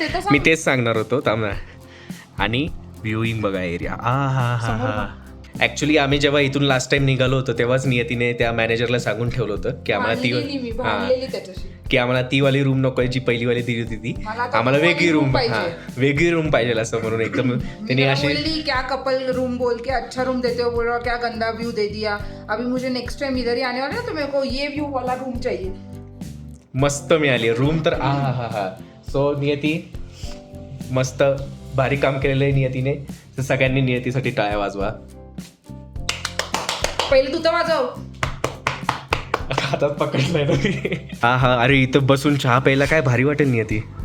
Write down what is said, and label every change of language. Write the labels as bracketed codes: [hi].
[mr] मी तेच सांगणार होतो, थांब ना. आणि व्ह्यूइंग बघा एरिया. हा. ॲक्च्युली आम्ही जेव्हा इथून लास्ट टाइम निघालो होतो तेव्हाच नियतीने त्या मॅनेजरला सांगून ठेवलं होतं की आम्हाला की आम्हाला ती वाली रूम नको, जी पहिली वाली दिली होती ती, आम्हाला वेगळी रूम, वेगळी रूम पाहिजे असं म्हणून. एकदम त्यांनी अशी [hi] क्या कपल रूम बोल के अच्छा रूम देते हो, बोल रहा क्या गंदा व्यू दे दिया. अभी मुझे नेक्स्ट टाइम इधर ही आने वाला है तो मेरे को ये व्यू वाला रूम चाहिए. [mr] मस्त मिळाली रूम तर. हा. सो नियती मस्त भारी काम केलेलं आहे नियतीने. तर सगळ्यांनी नियतीसाठी टाळ्या वाजवा. पहिले तू तर वाजव. हातात पकडलाय ना. हा. अरे इथं बसून चहा प्यायला काय भारी वाटेल नियती.